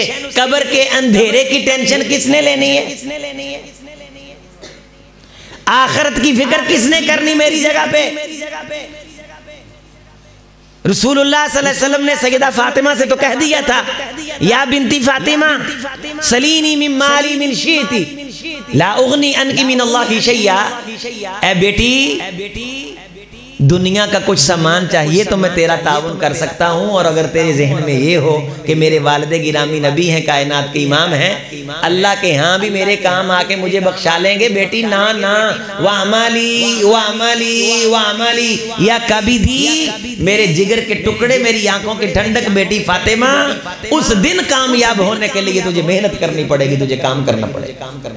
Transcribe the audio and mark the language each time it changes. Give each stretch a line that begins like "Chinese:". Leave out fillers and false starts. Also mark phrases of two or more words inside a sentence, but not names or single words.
Urdu: قبر کے اندھیرے کی ٹینشن کس نے لینی ہے؟ آخرت کی فکر کس نے کرنی میری جگہ پہ؟ رسول اللہ صلی اللہ علیہ وسلم نے سیدہ فاطمہ سے تو کہہ دیا تھا،
Arabic: یا بنتی فاطمہ سلینی من مالی من شیتی لا اغنی انکی من اللہ شیئا۔
Urdu: اے بیٹی دنیا کا کچھ سامان چاہیے تو میں تیرا تعاون کر سکتا ہوں، اور اگر تیرے ذہن میں یہ ہو کہ میرے والد گرامی نبی ہیں، کائنات کے امام ہیں، اللہ کے ہاں بھی میرے کام آ کے مجھے بخشا لیں گے، بیٹی نا
Arabic: وَعَمَلِي وَعَمَلِي وَعَمَلِي،
Urdu: یا کبھی بھی میرے جگر کے ٹکڑے، میری آنکھوں کی ٹھنڈک بیٹی فاطمہ، اس دن کامیاب ہونے کے لیے تجھے محنت کرنی پڑے گی، تجھے کام کرنا پڑے گا۔